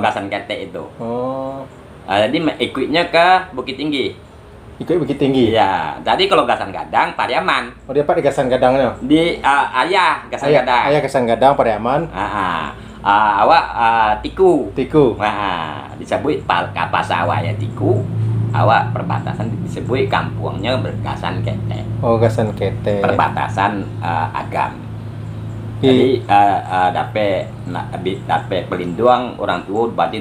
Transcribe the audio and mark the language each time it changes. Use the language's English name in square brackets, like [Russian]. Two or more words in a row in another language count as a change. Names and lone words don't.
[Indonesian] Gasan Ketek itu. Oh, Jadi ikutnya ke Bukit Tinggi. ikut Bukit Tinggi. Iya. Jadi kalau Gasan Gadang, Pariaman. Oh, dia Pak di Gasan Gadangnya. Di Ayah Gasan Gadang. Ayah Gasan Gadang Pariaman. [Minangkabau] Awak Tiku. Tiku. Disebut kapas awak ya Tiku. Awak perbatasan disebut kampungnya Gasan Ketek. [Indonesian] Oh, Gasan Kete. Perbatasan Agam. Di Jadi dapat pelindung orang tua berarti